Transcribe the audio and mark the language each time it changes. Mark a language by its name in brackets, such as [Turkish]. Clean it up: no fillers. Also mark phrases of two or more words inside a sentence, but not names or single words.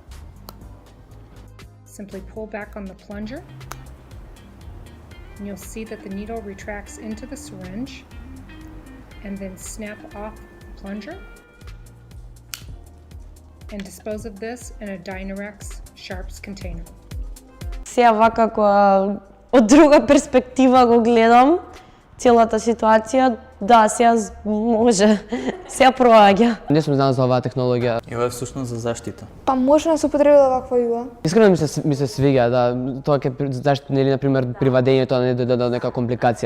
[English] Simply pull back on the plunger, and you'll see that the needle retracts into the syringe, and then snap off the plunger, and dispose of this in a Dynarex Sharps container. [Macedonian] Сега вака кога од друга перспектива го гледам целата ситуација, да, сега може, сега проаѓа. Не сум знал за оваа технологија. И ова е всушност за заштита. Па може да се употреби ваква игла. Искрено ми се свиѓа, да, тоа ќе заштити, нели, например, при вадењето, а не да дојде нека компликација.